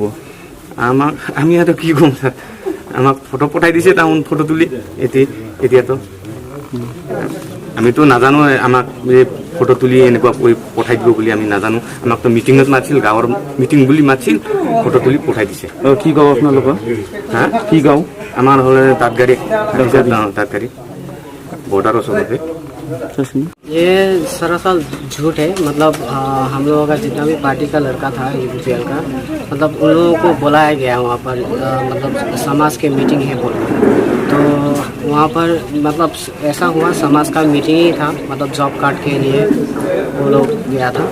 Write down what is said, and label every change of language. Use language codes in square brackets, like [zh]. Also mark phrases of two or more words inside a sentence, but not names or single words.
[as] আমি আৰু কি ক'ম ছাৰ আমাক ফটো পঠাই দিছে তাহোন ফটো তুলি এতিয়াতো আমিতো নাজানো আমাক ফটো তুলি এনেকুৱা পঠাই দিব বুলি আমি নাজানো আমাকতো মিটিঙত মাতিছিল গাঁৱৰ মিটিং বুলি মাতিছিল ফটো তুলি পঠাই দিছে কি গাঁও আপোনালোকৰ কি গাঁও আমাৰ হ'লে দাঁতগাড়ী बॉर्डर [hi] ये सरासर झूठ है। मतलब हम लोगों का जितना भी पार्टी का लड़का था यूपीपीएल का, मतलब उन लोगों को बुलाया गया वहाँ पर, मतलब समाज के मीटिंग है बोल, तो वहाँ पर मतलब ऐसा हुआ समाज का मीटिंग ही था, मतलब [en] job card [hi] के लिए वो लोग गया था।